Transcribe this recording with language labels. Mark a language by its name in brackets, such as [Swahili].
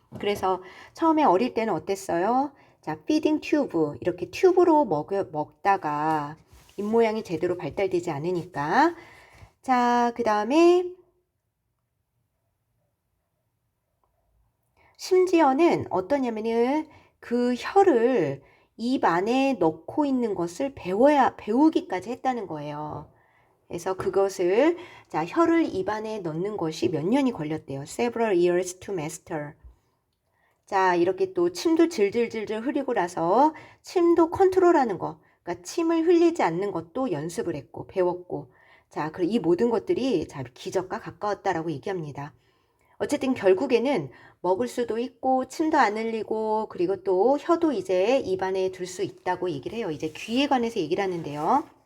[Korean] 그래서 처음에 어릴 때는 어땠어요? 자, 피딩 튜브 이렇게 튜브로 먹다가 입모양이 제대로 발달되지 않으니까 자, 그 다음에 심지어는 어떠냐면은 그 혀를 입 안에 넣고 있는 것을 배우기까지 했다는 거예요. 그래서 그것을, 자, 혀를 입 안에 넣는 것이 몇 년이 걸렸대요. [English] Several years to master. [Korean] 자, 이렇게 또 침도 질질질질 흘리고 나서 침도 컨트롤하는 거. 그러니까 침을 흘리지 않는 것도 연습을 했고, 배웠고. 자, 그리고 이 모든 것들이 자, 기적과 가까웠다라고 얘기합니다. 어쨌든 결국에는 먹을 수도 있고 침도 안 흘리고 그리고 또 혀도 이제 입안에 둘 수 있다고 얘기를 해요. 이제 귀에 관해서 얘기를 하는데요.